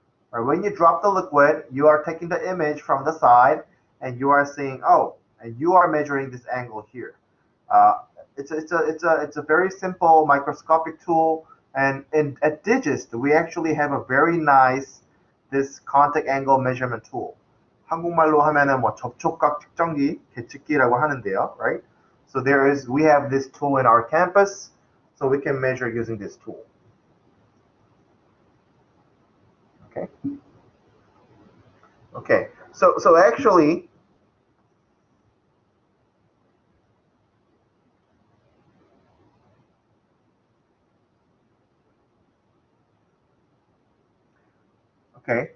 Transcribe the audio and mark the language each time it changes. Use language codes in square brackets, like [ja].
[en] Right? When you drop the liquid, you are taking the image from the side, and you are seeing, oh, and you are measuring this angle here. Uh, it's a very simple microscopic tool, and at DGIST we actually have a very nice this contact angle measurement tool. [ko] 한국말로 하면은 뭐 접촉각 측정기, 계측기라고 하는데요, right? [en] So we have this tool in our campus, so we can measure using this tool. Okay. Okay. So actually, okay.